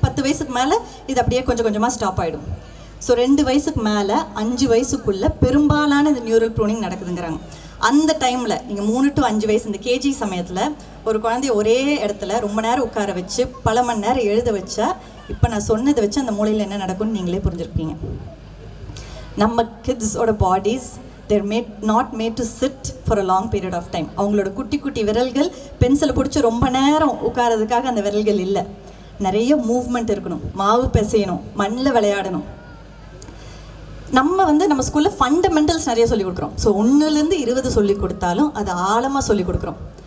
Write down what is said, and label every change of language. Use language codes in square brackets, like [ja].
[ta] 10 வயசுக்கு மேலே இது அப்படியே கொஞ்சம் கொஞ்சமாக ஸ்டாப் ஆகிடும். ஸோ 2 வயசுக்கு மேலே 5 வயசுக்குள்ளே பெரும்பாலான இந்த நியூரல் ப்ரோனிங் நடக்குதுங்கிறாங்க. அந்த டைமில் நீங்கள் 3 to 5 வயசு இந்த கேஜி சமயத்தில் ஒரு குழந்தைய ஒரே இடத்துல ரொம்ப நேரம் உட்கார வச்சு பல மணி நேரம் எழுத வச்சா இப்போ நான் சொன்னதை வச்சு அந்த மூளையில் என்ன நடக்கும்னு நீங்களே புரிஞ்சுருப்பீங்க. நம்ம கிட்ஸோட bodies [en] they're not made to sit for a long period of time. [ta] அவங்களோட குட்டி குட்டி விரல்கள் பென்சிலை பிடிச்சி ரொம்ப நேரம் உட்காரதுக்காக அந்த விரல்கள் இல்லை. நிறைய மூவ்மெண்ட் இருக்கணும், மாவு பிசையணும், மண்ணில் விளையாடணும். நம்ம ஸ்கூலில் ஃபண்டமெண்டல்ஸ் நிறைய சொல்லிக் கொடுக்குறோம். ஸோ 1லேருந்து 20 சொல்லிக் கொடுத்தாலும் அது ஆழமாக சொல்லிக் கொடுக்குறோம்.